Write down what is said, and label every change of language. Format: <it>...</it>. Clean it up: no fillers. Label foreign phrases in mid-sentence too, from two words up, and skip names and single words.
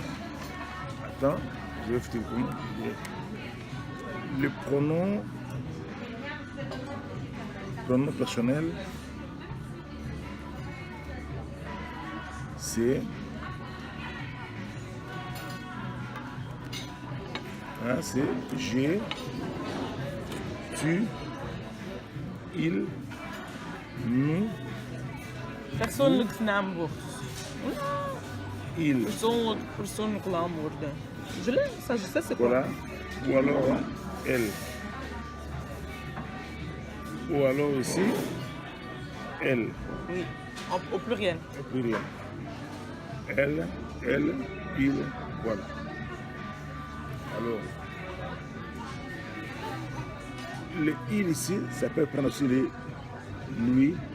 <fr>Attends, je vais vous dire. Le pronom personnel, c'est j'ai, tu, il, nous.</fr> <nl>Persoonlijk naamwoord.</nl> <fr>Il.</fr> <nl>Persoonlijk naamwoorden.</nl> <fr>Je l'ai, ça je sais c'est quoi. Voilà. Ou alors elle. Ou alors ici, elle. Oui, au pluriel. Au pluriel. Elle, il, voilà. Alors, le il ici, ça peut prendre aussi les lui.</fr>